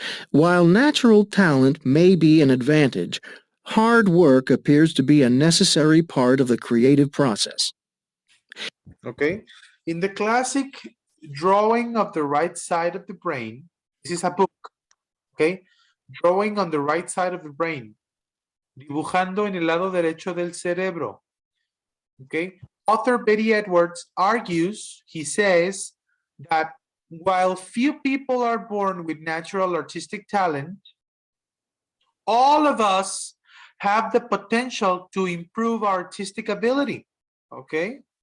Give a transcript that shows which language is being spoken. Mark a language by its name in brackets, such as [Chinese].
[English] While natural talent may be an advantage, hard work appears to be a necessary part of the creative process. Okay. In the classic drawing of the right side of the brain, this is a book. Okay. Drawing on the right side of the brain. [Spanish] Dibujando en el lado derecho del cerebro. [English] Okay. Author Betty Edwards argues, he says, that while few people are born with natural artistic talent, all of us have the potential to improve our artistic ability. Okay.